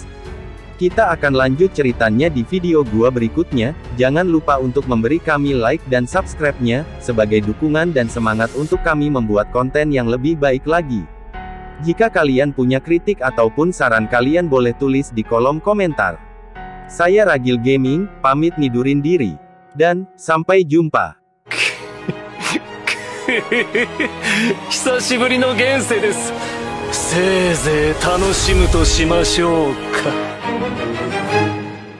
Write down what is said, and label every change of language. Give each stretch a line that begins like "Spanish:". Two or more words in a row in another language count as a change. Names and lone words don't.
Indonesian: Kita akan lanjut ceritanya di video gua berikutnya, jangan lupa untuk memberi kami like dan subscribe-nya, sebagai dukungan dan semangat untuk kami membuat konten yang lebih baik lagi. Jika kalian punya kritik ataupun saran kalian boleh tulis di kolom komentar. Saya Ragil Gaming, pamit ngidurin diri. Dan, sampai jumpa.
Japanese: 久しぶりの現世です。せいぜい楽しむとしましょうか。